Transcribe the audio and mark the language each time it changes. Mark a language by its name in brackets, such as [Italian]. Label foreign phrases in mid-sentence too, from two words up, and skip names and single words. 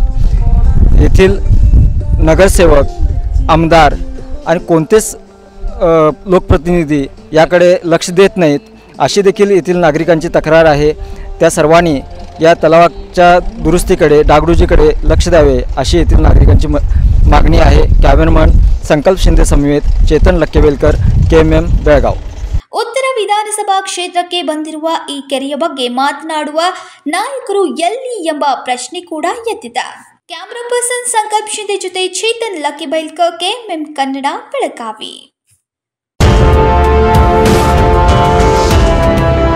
[Marathi] येथील नगरसेवक, आमदार आणि कोणतेच लोकप्रतिनिधी याकडे लक्ष देत नाहीत अशी देखील येथील नागरिकांची तक्रार आहे. त्या सर्वांनी या तलावाच्या दुरुस्तीकडे डागडुजीकडे लक्ष द्यावे अशी येथील नागरिकांची मागणी आहे. कॅमेरामन संकल्प शिंदे समेत चेतन लक्केवेलकर KMM बेळगाव. [Kannada] ಉತ್ತರ ವಿಧಾನಸಭಾ ಕ್ಷೇತ್ರಕ್ಕೆ ಬಂದಿರುವ ಈ ಕೆರೆಯ ಬಗ್ಗೆ ಮಾತನಾಡುವ ನಾಯಕರು ಎಲ್ಲಿ ಎಂಬ ಪ್ರಶ್ನೆ ಕೂಡ ಎದ್ದಿದೆ. ಕ್ಯಾಮರಾ ಪರ್ಸನ್ ಸಂಕಲ್ಪ್ ಶಿಂದೆ ಜೊತೆ ಚೇತನ್ ಲಕ್ಕಿಬೈಲ್ಕರ್, KMM ಕನ್ನಡ, ಬೆಳಗಾವಿ.